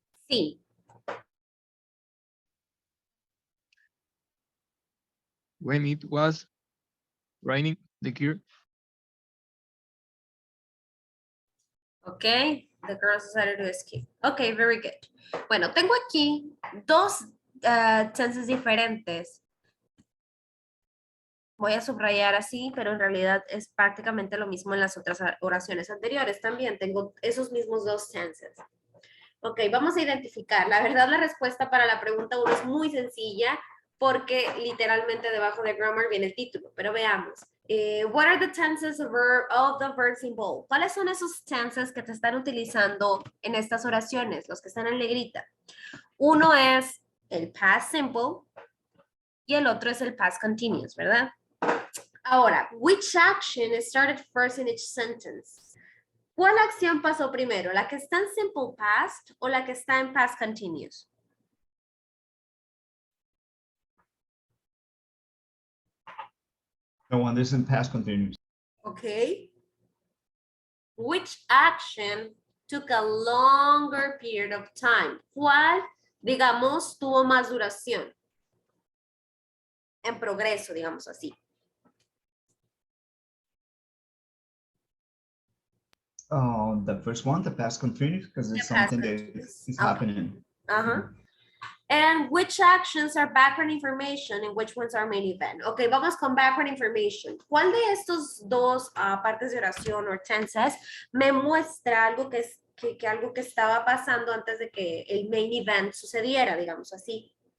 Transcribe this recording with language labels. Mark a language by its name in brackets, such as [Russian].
[English] C. When it was raining, the gear. Okay, the girls decided to escape. Okay, very good. [Spanish] Bueno, tengo aquí 2 tenses diferentes. Voy a subrayar así, pero en realidad es prácticamente lo mismo en las otras oraciones anteriores. También tengo esos mismos 2 tenses. Ok, vamos a identificar. La verdad, la respuesta para la pregunta 1 es muy sencilla porque literalmente debajo de grammar viene el título. Pero veamos. [English] What are the tenses of the verbs involved? [Spanish] ¿Cuáles son esos tenses que te están utilizando en estas oraciones? Los que están en negrita. Uno es el past simple y el otro es el past continuous, ¿verdad? [English] Ahora, which action started first in each sentence? [Spanish] ¿Cuál acción pasó primero? ¿La que está en simple past o la que está en past continuous? [English] The one that's in past continuous. Okay. Which action took a longer period of time? [Spanish] ¿Cuál, digamos, tuvo más duración? En progreso, digamos así. [English] Oh, the first one, the past continuous, because it's The past something that continuous. is Okay. happening. [Spanish] Ajá. [English] And which actions are background information and which ones are main event? [Spanish] Ok, vamos con background information. ¿Cuál de estos dos partes de oración o tenses me muestra algo que algo que estaba pasando antes de que el main event sucediera, digamos así?